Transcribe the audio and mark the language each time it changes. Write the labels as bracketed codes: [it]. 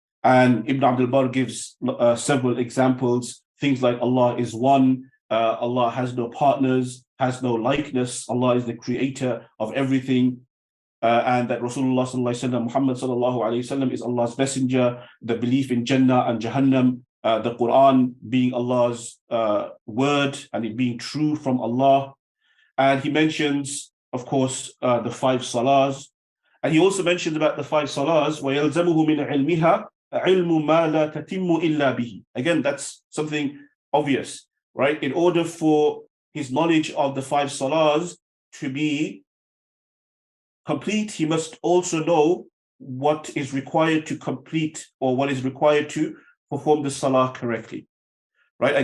[en] And Ibn Abdul Barr gives several examples, things like Allah is one, Allah has no partners, has no likeness, Allah is the creator of everything, and that Rasulullah sallallahu alaihi wasallam, Muhammad sallallahu alaihi wasallam, is Allah's messenger, the belief in Jannah and Jahannam, the Quran being Allah's word and it being true from Allah. And he mentions, of course, the 5 salahs. And he also mentions about the 5 salahs, [ar] وَيَلْزَمُهُ مِنْ عِلْمِهَا عِلْمُ مَا لَا تَتِمُّ إِلَّا بِهِ. [en] Again, that's something obvious, right? In order for his knowledge of the 5 salahs to be complete, he must also know what is required to complete, or what is required to perform the salah correctly, right?